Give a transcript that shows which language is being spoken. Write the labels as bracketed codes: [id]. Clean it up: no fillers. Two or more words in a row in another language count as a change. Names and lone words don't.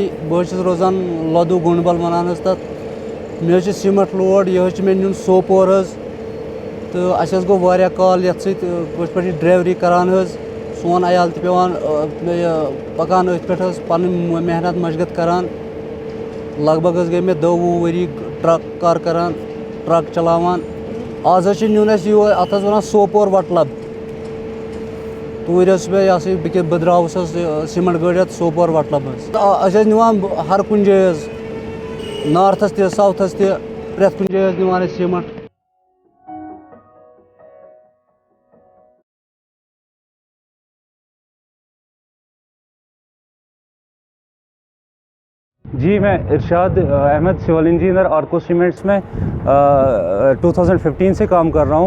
[ks] बस रोजान लदू गुंडबल वनान तथ। मे सीमेंट लोड यह मे नुन सोपोर। तो अस गो वारिया कॉल ये पे ड्राइवरी करान। सोन अयाल पेवान पकान अथ पे पन मेहनत मशगत करान। लगभग गई मे 2 वरी ट्रक कार करान, ट्रक चलावान। आज नुन अत वन सोपोर वटलब। तूर पे यह बह द्रावस सीमेंट गाड़ी सोपोर वटलब। निवान हर कुन जाए नॉर्थस ते साउथस ते प्रेथ कुन जाए निवान सीमेंट। [hi] जी, मैं इरशाद अहमद, सिविल इंजीनियर आर्को सीमेंट्स में 2015 से काम कर रहा हूँ।